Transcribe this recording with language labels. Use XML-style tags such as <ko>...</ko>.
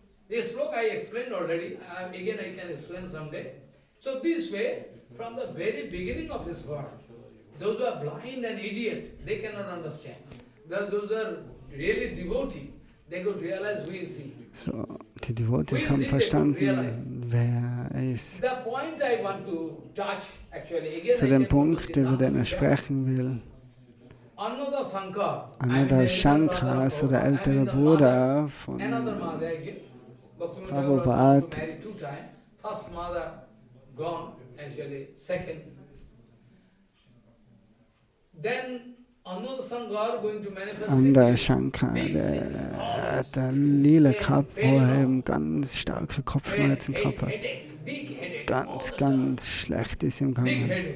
<en>This sloka I explained already. Again I can explain someday. So this way, from the very beginning of his work, those who are blind and idiot, they cannot understand. Those who are really devotee, they could realize who is he.</en> <de>So, die Devotees haben verstanden, wer er ist.</de> <en>The point I want to touch, actually, again</en> <de>Zu dem Punkt, über den er sprechen will. Ananda Shankar, also der ältere Bruder von Prabhupada,</de> <en>First mother gone, actually, second. Then</en> <de>Ananda Shankar, der hat eine Lila gehabt, wo er eben ganz starke Kopfschmerzen gehabt hat. Ganz, ganz schlecht ist ihm gegangen.</de>